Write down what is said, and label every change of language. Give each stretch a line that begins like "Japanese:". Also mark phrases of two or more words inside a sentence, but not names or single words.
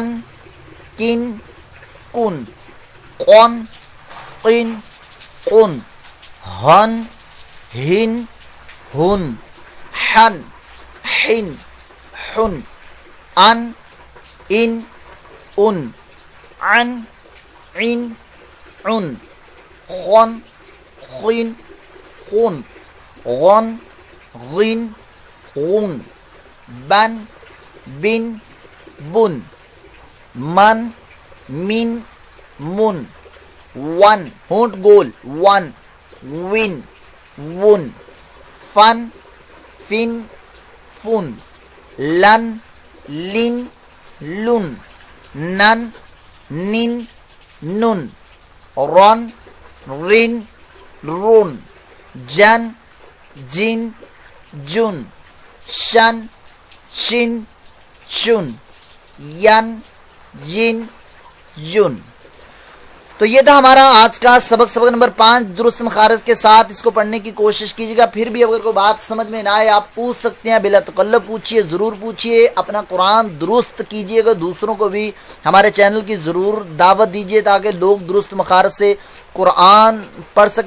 Urdu: کن کن قن قن قن ہن ہن ہن حن حن حن ان ان ان عن عن عن خن خن خن غن غن غن بن بن بن من من من ون ہونٹ گول ون ون ون فن فن فن لن لن لن نن نن نن رن رن رن جن جن جن شن شن شن ین ین یون. تو یہ تھا ہمارا آج کا سبق نمبر 5 درست مخارج کے ساتھ. اس کو پڑھنے کی کوشش کیجیے گا. پھر بھی اگر کوئی بات سمجھ میں نہ آئے آپ پوچھ سکتے ہیں, بلا تکلف پوچھیے, ضرور پوچھیے. اپنا قرآن درست کیجیے گا, دوسروں کو بھی ہمارے چینل کی ضرور دعوت دیجیے تاکہ لوگ درست مخارج سے قرآن پڑھ سکے.